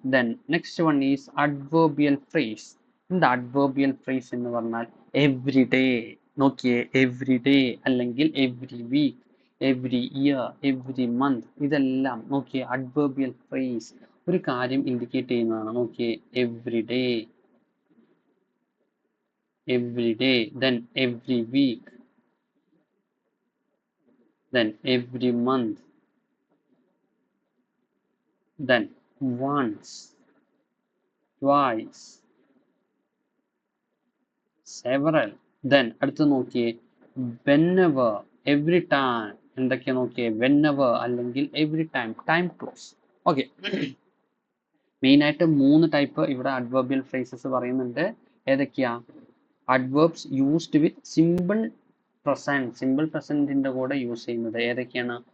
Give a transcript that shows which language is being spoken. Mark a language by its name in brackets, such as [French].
[English] Then next one is adverbial phrase. [Malayalam] എന്താ അഡ്വേർബിയൽ phrase എന്ന് പറഞ്ഞാൽ? Every day. നോക്കിയേ, എവ്രി ഡേ അല്ലെങ്കിൽ every week, every year, every month, ഇതെല്ലാം നോക്കിയേ അഡ്വേർബിയൽ ഫ്രേസ് ഒരു കാര്യം ഇൻഡിക്കേറ്റ് ചെയ്യുന്നതാണ്. [English] നോക്കിയേ, every day, every day, then every week, then every month, then once, twice, several. Then [Malayalam] അടുത്ത് നോക്കിയേ, [English] whenever, every time. [Malayalam] എന്തൊക്കെയാ നോക്കിയേ? whenever അല്ലെങ്കിൽ every time, time close. Okay, മെയിനായിട്ട് 3 ടൈപ്പ് ഇവിടെ അഡ്വേർബിയൽ ഫ്രേസസ് പറയുന്നുണ്ട്. ഏതൊക്കെയാ? അഡ്വേർബ്സ് യൂസ്ഡ് വിത്ത് സിമ്പിൾ പ്രസന്റിന്റെ കൂടെ യൂസ് ചെയ്യുന്നത് ഏതൊക്കെയാണ്?